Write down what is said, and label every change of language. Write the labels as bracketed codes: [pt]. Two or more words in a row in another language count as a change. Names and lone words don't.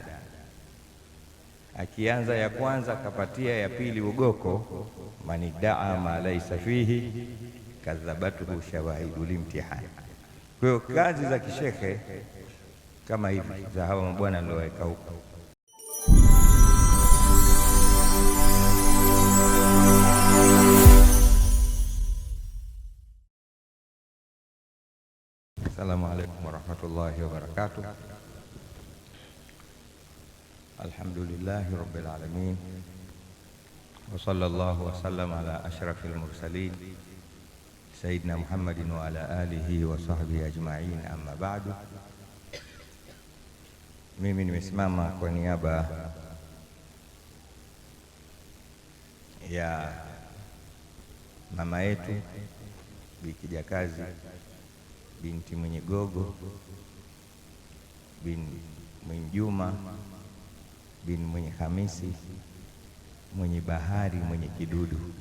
[sw] Akianza ya kwanza kapatia ya pili ugoko, [ar] من ادعى ما ليس فيه كذبته شواهد الامتحان. [sw] Kwa hiyo kazi za kishekhe kama hivi za hawa mabwana nilioweka huko. [ar] السلام عليكم ورحمة الله وبركاته. الحمد لله رب العالمين، وصلى الله وسلم على أشرف المرسلين سيدنا محمد وعلى آله وصحبه أجمعين، أما بعد. [sw] Mimi nimesimama kwa niaba ya mama yetu Bi Kijakazi binti Mwenye Gogo bin Mwenye Juma bin Mwenye Hamisi Mwenye Bahari Mwenye Kidudu.